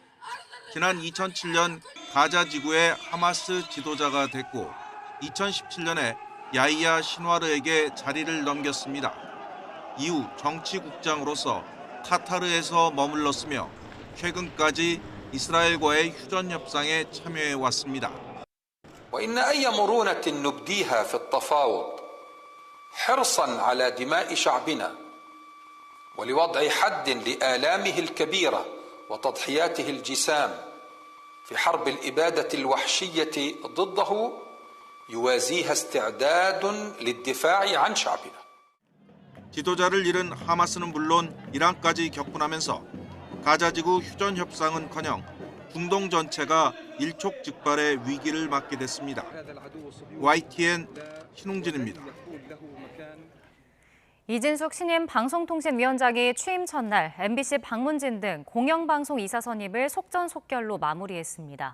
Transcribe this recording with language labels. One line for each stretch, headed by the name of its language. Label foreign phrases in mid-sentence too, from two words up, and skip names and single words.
Korean: 지난 2007년 가자 지구의 하마스 지도자가 됐고 2017년에 야히야 신와르에게 자리를 넘겼습니다. 이후 정치국장으로서 카타르에서 머물렀으며 최근까지 이스라엘과의 휴전 협상에 참여해 왔습니다.
Arabic: وإن أي مرونة نبديها في التفاوض حرصا على دماء شعبنا ولوضع حد لآلامه الكبيرة وتضحياته الجسام في حرب الإبادة الوحشية ضده يوازيها استعداد للدفاع عن شعبنا.
Korean: 지도자를 잃은 하마스는 물론 이란까지 격분하면서 가자지구 휴전 협상은커녕 중동 전체가 일촉즉발의 위기를 맞게 됐습니다. YTN 신웅진입니다. 이진숙 신임 방송통신위원장이 취임 첫날 MBC 방문진 등 공영방송 이사 선임을 속전속결로 마무리했습니다.